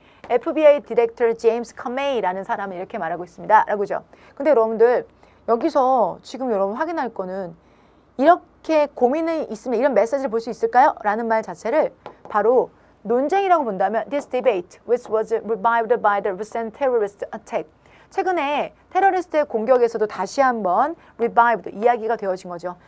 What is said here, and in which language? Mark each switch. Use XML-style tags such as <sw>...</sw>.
<ko>FBI 디렉터 제임스 커메이라는 사람을 이렇게 말하고 있습니다. 라고죠. 근데 여러분들 여기서 지금 여러분 확인할 거는 이렇게 고민이 있으면 이런 메시지를 볼 수 있을까요? 라는 말 자체를 바로 논쟁이라고 본다면</ko> <en>This debate, which was revived by the recent terrorist attack.</en> <ko>최근에 테러리스트의 공격에서도 다시 한번</ko> <en>revived,</en> <ko>이야기가 되어진 거죠.</ko>